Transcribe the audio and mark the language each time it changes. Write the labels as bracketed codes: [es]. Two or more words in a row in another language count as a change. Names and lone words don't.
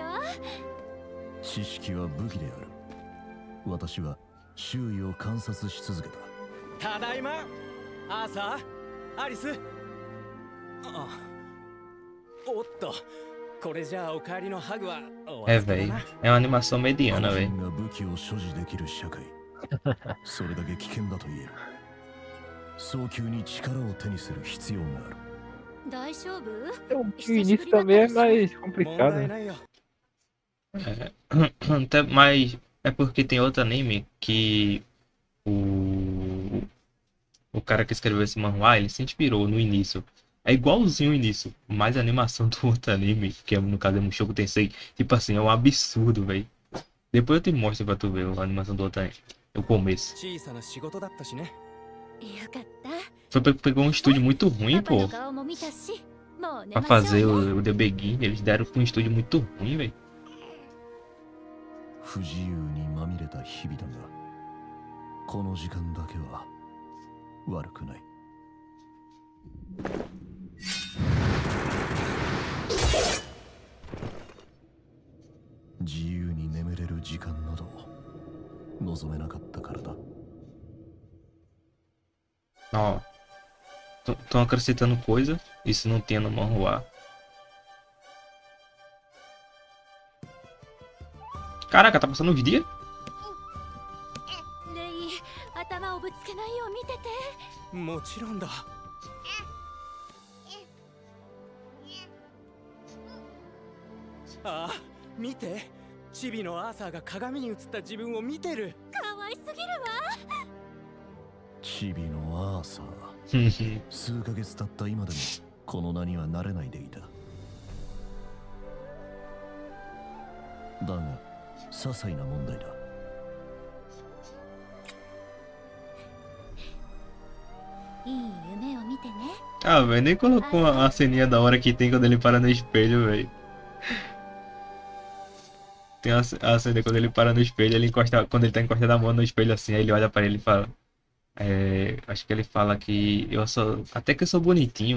[ja] 知識は武器である。私は周囲を観察し続けた。ただいま、アーサー、アリス。おっと、これじゃあお帰りのハグはお [pt] É, [ja] 預けだ [pt] velho. [ja] な。 [pt] É uma animação mediana, [ja] 個 [pt] velho. [ja] 人が武器を所持できる社会。それだけ危険だと言える。早急に力を手にする必要がある。大丈夫？ [pt] O início também é mais [ja] 問 [pt] complicado, [ja] 題 [pt] né? [ja] ないよ。 [pt] Até, mas é porque tem outro anime que o cara que escreveu esse manhwa, ele se inspirou no início. É igualzinho o início, mas a animação do outro anime, que é, no caso é Mushoku Tensei, tipo assim, é um absurdo, velho. Depois eu te mostro pra tu ver a animação do outro anime, o começo. [ja] 小さな仕事だったしね。よかった。 [pt] Pegou um estúdio muito ruim, [ja] パパ [pt] pô, [ja] の顔も見たし、もう寝 [pt] pra [ja] ましょう [pt] fazer [ja] ね。 [pt] o The Begin. Eles deram pra um estúdio muito ruim, velho. [ja] 不自由にまみれた日々だが、この時間だけは悪くない。自由に眠れる時間など望めなかったからだ。 [pt] Ó, estão acrescentando coisa, isso não tinha no manhwa. Caraca, tá passando os dias? [ja] レイ、頭をぶつけないよう見てて。もちろんだ。ああ、見て。チビのアーサーが鏡に映った自分を見てる。可愛すぎるわ。チビのアーサー。数ヶ月経った今でもこの名には慣れないでいた。だが些細な問題だ。いい夢を見てね。 [pt] Ah, velho, nem colocou a ceninha da hora que tem quando ele para no espelho, velho. Tem a cena quando ele para no espelho, ele encosta, quando ele tá encostando a mão no espelho assim, aí ele olha pra ele e fala. Acho que ele fala que eu sou. Até que eu sou bonitinho.